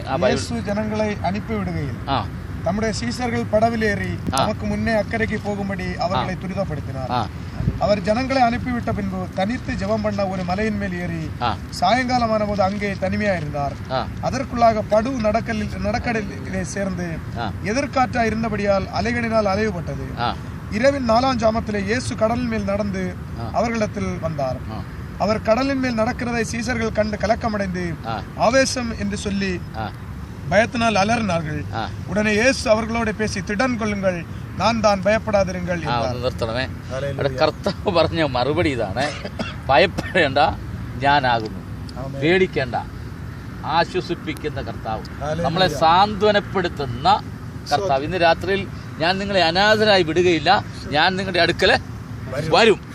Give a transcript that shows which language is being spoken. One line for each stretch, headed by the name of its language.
Malayalam: യേശു ജനങ്ങളെ അനുപ്പിവിടുകയിൽ നമ്മുടെ സീസറുകൾ പടവിലേറി നമുക്ക് മുന്നേ അക്കരയ്ക്ക് പോകുമ്പടി
Tamil: അവர்களை துரிதப்படுத்தினார். அவர் ஜனங்களை அனுப்பிவிட்ட பின்பு தனித்து ஜெபம் பண்ண ஒரு மலையின் மேல் ஏறி சாயங்காலமான போது அங்கே தனிமையா இருந்தார். அதற்குள்ளாக படு நடக்கடலிலே சேர்ந்து எதிர்காற்றா இருந்தபடியால் அலைகளினால் அலைவுபட்டது. இரவின் 4ஆம் ஜாமத்திலே இயேசு கடலின் மேல் நடந்து அவர்களிடத்தில் வந்தார். அவர் கடலின் மேல் நடக்கிறதை சீசர்கள் கண்டு கலக்கமடைந்து ஆவேசம் என்று சொல்லி பயத்தினால் அலறினார்கள். உடனே இயேசு அவர்களோட பேசி திடன் கொள்ளுங்கள், நான் தான், ഭയപ്പെടാതിരുங்கள்.
Malayalam: നിർത്തണമേ. കർത്താവ് പറഞ്ഞ മറുപടി ഇതാണ്: ഭയപ്പെടേണ്ട, ഞാനാകുന്നു. പേടിക്കേണ്ട, ആശ്വസിപ്പിക്കുന്ന കർത്താവ്, നമ്മളെ സാന്ത്വനപ്പെടുത്തുന്ന കർത്താവ്. ഇന്ന് രാത്രിയിൽ ഞാൻ നിങ്ങളെ അനാഥരായി വിടുകയില്ല, ഞാൻ നിങ്ങളുടെ അടുക്കൽ വരും.